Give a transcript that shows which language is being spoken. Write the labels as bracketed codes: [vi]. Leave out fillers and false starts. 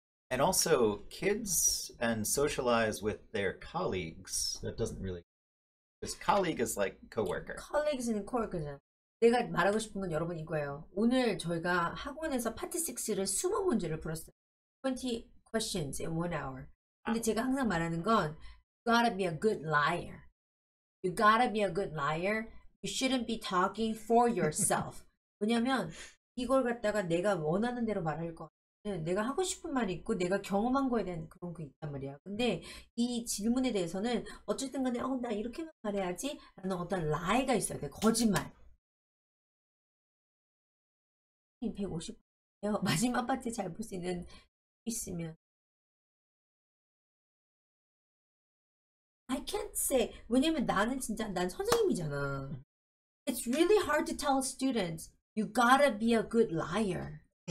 [en] And also kids and socialize with their colleagues. That doesn't really, because colleague is like coworker. [ko] Colleagues는 coworker잖아. 내가 말하고 싶은 건 여러분 이거예요. 오늘 저희가 학원에서 파트 6를 20문제를 풀었어요. [en] 20 questions in 1 hour. [ko] 근데 제가 항상 말하는 건 [en] you gotta be a good liar. You gotta be a good liar. You shouldn't be talking for yourself. [ko] 왜냐면 이걸 갖다가 내가 원하는 대로 말할 거 같으면 내가 하고 싶은 말이 있고 내가 경험한 거에 대한 그런 게 있단 말이야. 근데 이 질문에 대해서는 어쨌든 간에 나 이렇게만 말해야지 라는 어떤 lie가 있어야 돼. 거짓말. 150이요. 마지막 파트 잘 볼 수 있는 있으면 [en] I can't say. [ko] 왜냐면 나는 진짜 난 선생님이잖아. [en] It's really hard to tell students you gotta be a good liar.